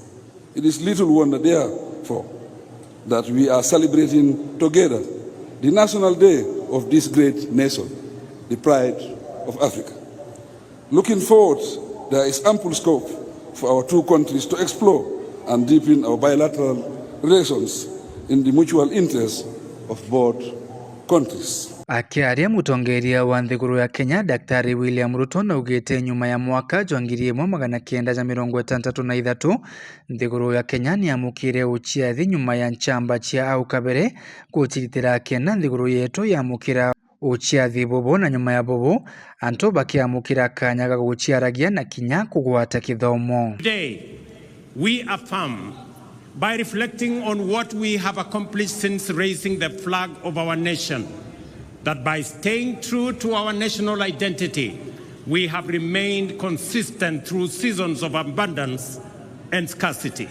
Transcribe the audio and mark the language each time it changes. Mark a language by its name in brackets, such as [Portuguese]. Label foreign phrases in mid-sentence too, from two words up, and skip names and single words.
[English] It is little wonder, therefore, that we are celebrating together the National Day of this great nation, the pride of Africa. Looking forward, there is ample scope for our two countries to explore and deepen our bilateral relations in the mutual interest of both countries. [Meru] Akiaria mutongeria wa nthiguru ya Kenya Daktari William Ruto naugite nyuma ya mwaka jwa 1963 nthiguru ya Kenya ni amukire uchiathi nyuma ya nchamba chia au kabere gutiritira Kenya nthiguru yetu yamukira uchiathi bobo na nyuma ya bobo anto bakiamukira kanya ga guchiaragia na kinya kugwata kithomo. [English] Today we affirm by reflecting on what we have accomplished since raising the flag of our nation, that by staying true to our national identity, we have remained consistent through seasons of abundance and scarcity.